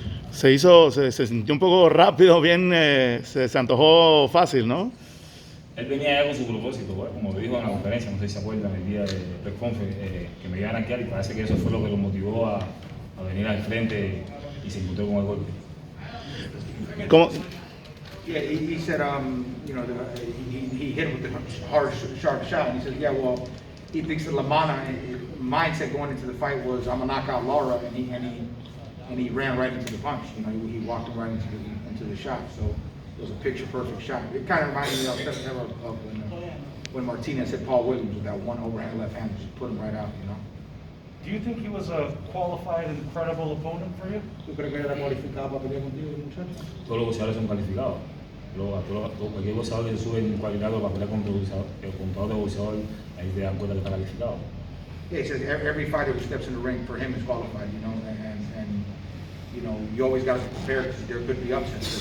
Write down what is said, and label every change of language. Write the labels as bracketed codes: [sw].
[es] Se sintió un poco rápido, bien, se antojó fácil, ¿no? Él venía ya con su propósito, ¿verdad? Como lo dijo en la conferencia, no sé si se acuerdan, el día de [en] press conference, [es] que me iban a rankear y parece que eso fue lo que lo motivó a venir al frente y se encontró con el golpe. ¿Cómo? [en] Yeah, he said, you know, he hit him with the hard, sharp shot, and he said, yeah, well, he thinks that LaManna, mindset going into the fight was, I'm gonna knock out Lara, and he ran right into the punch. You know, he walked him right into the shot. So it was a picture-perfect shot. It kind of reminded me of when Martinez hit Paul Williams with that one overhand left hand, just put him right out. You know. Do you think he was a qualified and credible opponent for you? [es] ¿Tú crees que era cualificado para pelear contigo, muchacho? Todos los boxeadores son calificados. Cualquier boxeador que sube en cualidad para pelear contra otro boxeador, ahí te dan cuenta que está calificado. [en] Yeah, he says every fighter who steps in the ring for him is qualified, you know, and you know, you always got to be prepared because there could be upsets.